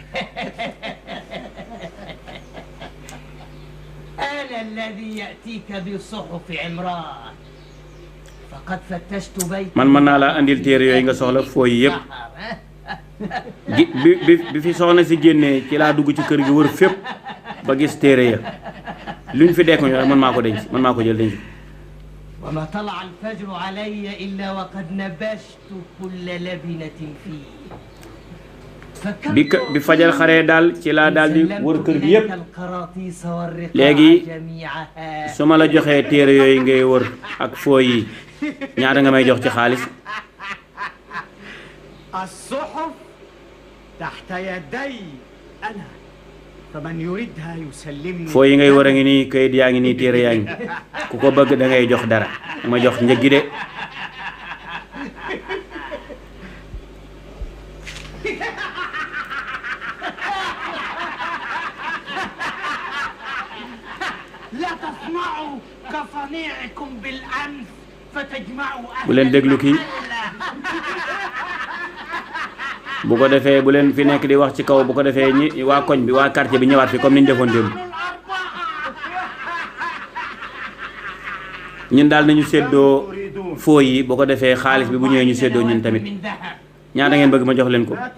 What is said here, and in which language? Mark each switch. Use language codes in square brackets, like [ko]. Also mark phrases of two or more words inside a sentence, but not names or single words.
[wo] man mën naa laa andil téere yooyu nga soxla fooy yëpp bi fi soxna si génnee ci laa dugg ci kër gi wër fépp ba gis téere ya luñ fi dekk ñu man maa ko denc man maa ko jël denc [ar] وما طلع الفجر علي إلا وقد نبشت كل لبنة فيه [wo] bi fajar xaree daal ci laa daal di wër kër gi yépp léegi su ma la joxee téere yooyu ngay wër ak fooy yi ñaata nga may jox ci xaalis [ar] الصحف تحت يدي أنا فمن يريدها يسلمني [wo] fooy yi ngay wër a ngi nii kayit yaa ngi nii téere yaa ngi ku ko bëgg da ngay jox dara ma jox njëg gi de [ar] لا تصنعوا كصنيعكم بالأنف فتجمعوا [wo] bu leen déglu kii bu ko defee bu leen fi nekk di wax ci kaw bu ko defee ñi waa koñ bi waa quartier bi ñëwaat fi comme niñ defoon démb ñun daal nañu séddoo fooy yi bu ko defee xaalis bi bu ñëwee ñu séddoo ñun tamit ñaata ngeen bëgg ma jox leen ko